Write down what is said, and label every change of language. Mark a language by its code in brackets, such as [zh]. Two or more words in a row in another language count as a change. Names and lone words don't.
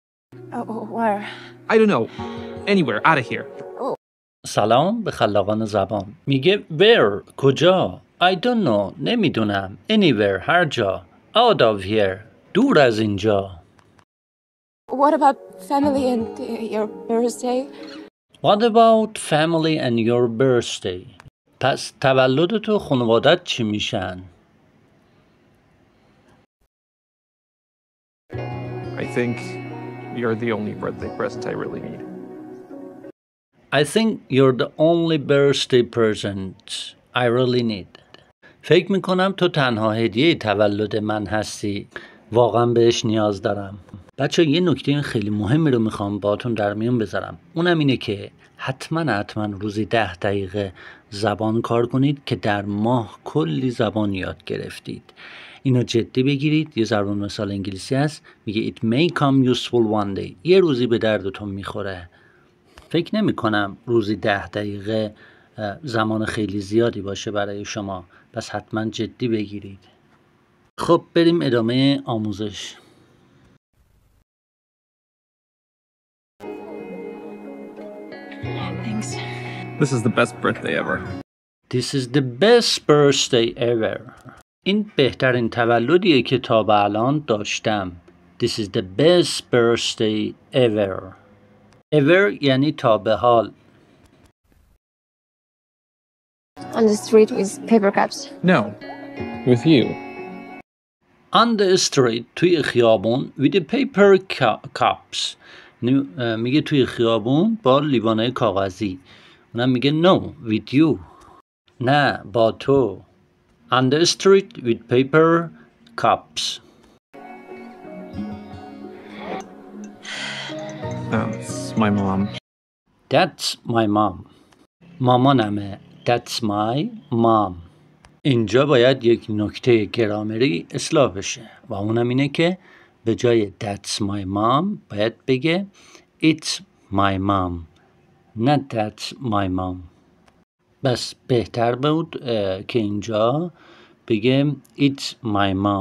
[en] Where? I don't know. Anywhere. Out of here. [fa] سلام به خلاقان زبان. میگه where کجا؟ [en] I don't know نمیدونم. Anywhere [fa] هر جا. [en] Out of here [fa] دور از اینجا. [en] What about family and your birthday? What about family and your birthday? [fa] پس تولدت و خانوادت چی میشن؟ [en] I think you're the only birthday present I really need. I think you're the only birthday present I really need. [fa] فکر میکنم تو تنها هدیه تولد من هستی. واقعا بهش نیاز دارم. بچه یه نکته خیلی مهمی رو میخوام باهاتون در میون بذارم. اونم اینه که حتما روزی 10 دقیقه زبان کار کنید که در ماه کلی زبان یاد گرفتید. اینو جدی بگیرید. یه ضرب مثال انگلیسی هست میگه [en] it may come useful one day. [fa] یه روزی به دردتون میخوره. فکر نمی کنم روزی 10 دقیقه زمان خیلی زیادی باشه برای شما. پس حتما جدی بگیرید. خب بریم ادامه آموزش. [en] Thanks. This is the best birthday ever. This is the best birthday ever. [fa] این بهترین تولدیه که تا به الان داشتم. [en] This is the best birthday ever. [fa] Ever یعنی تا به حال. [en] On the street with paper cups. No. With you. On the street [fa] توی خیابون [en] with the paper cups. [fa] میگه توی خیابون با لیوانای کاغذی. اونم میگه [en] no with you. [fa] نه با تو. [en] On the street with paper cups. That's my mom. That's my mom. مامانمه. That's my mom. [fa] اینجا باید یک نکته گرامری اصلاح بشه و اونم اینه که به جای [en] That's my mom [fa] باید بگه [en] It's my mom. نه That's my mom. [fa] بس بهتر بود که اینجا بگه [en] It's my mom.